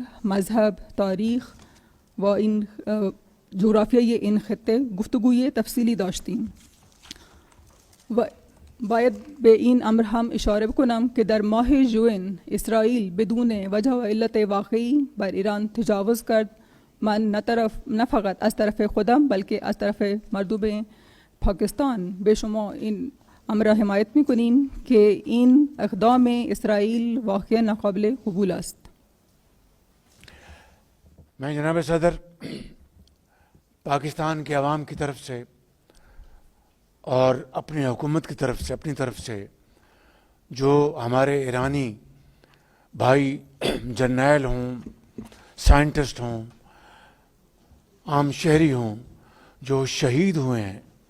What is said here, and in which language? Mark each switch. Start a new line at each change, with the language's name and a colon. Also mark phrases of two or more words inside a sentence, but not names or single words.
Persian: مذهب، تاریخ و این جغرافیای این خطه گفتگوی تفصیلی داشتیم و باید به این امر هم اشاره بکنم که در ماه ژوئن اسرائیل بدون وجه و علت واقعی بر ایران تجاوز کرد من نه فقط از طرف خودم بلکه از طرف مردم پاکستان به شما این امر را حمایت میکنیم که این اقدام اسرائیل واقعا ناقابل قبول است.
Urdu: میں جناب صدر پاکستان کے عوام کی طرف سے اور اپنی حکومت کی طرف سے اپنی طرف سے جو ہمارے ایرانی بھائی جرنیل ہوں، سائنٹسٹ ہوں، عام شہری ہوں جو شہید ہوئے ہیں،